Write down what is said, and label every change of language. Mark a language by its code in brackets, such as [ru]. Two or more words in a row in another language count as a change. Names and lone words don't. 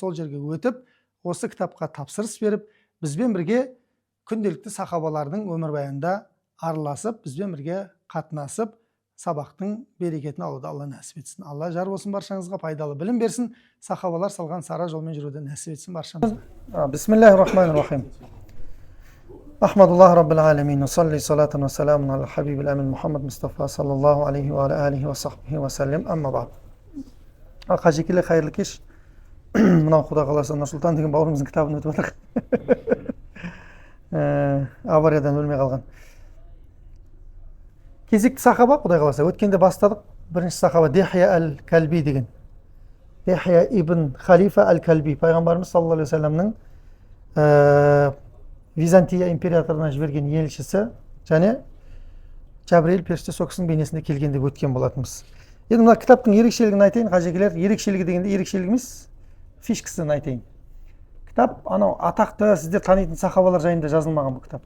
[kk] Сол жерге өтіп, осы кітапқа тапсырыс беріп, бізбен бірге күнделікті сахабалардың өмірбаянында араласып, бізбен бірге қатынасып, сабақтың берекетін алуды Алла нәсіп етсін. Алла жар болсын, баршаңызға пайдалы білім берсін. Сахабалар салған сара жолмен жүруді нәсіп етсін баршамызға. [ar] بسم الله الرحمن الرحيم. الحمد لله رب العالمين. صل صلاة وسلاما على الحبيب الأمين محمد مصطفى صلى الله عليه وعليه وصحبه وسلم. أما بعد. [kk] Қажекелі қайырлы кеш. Мынау Құда қаласа Нұрсұлтан деген бауырымыздың кітабын өтіп жатыр. Авариядан өлмей қалған. Кезекті сахаба, Құдай қаласа, өткенде бастадық. Бірінші сахаба Дихия әл-Кәлби деген. Дихия ибн Халифа әл-Кәлби, пайғамбарымыз [ar] صلى الله عليه وسلم [kk] Византия императорына жіберген елшісі, және Жабриил періште сол кісінің бейнесінде келген деп өткен болатынбыз. Енді мына кітаптың ерекшелігін айтайын, қажекелер. Ерекшелігі дегенде ерекшелік емес, фишкісін айтайын. Кітап анау атақты сіздер танитын сахабалар жайында жазылмаған бұл кітап.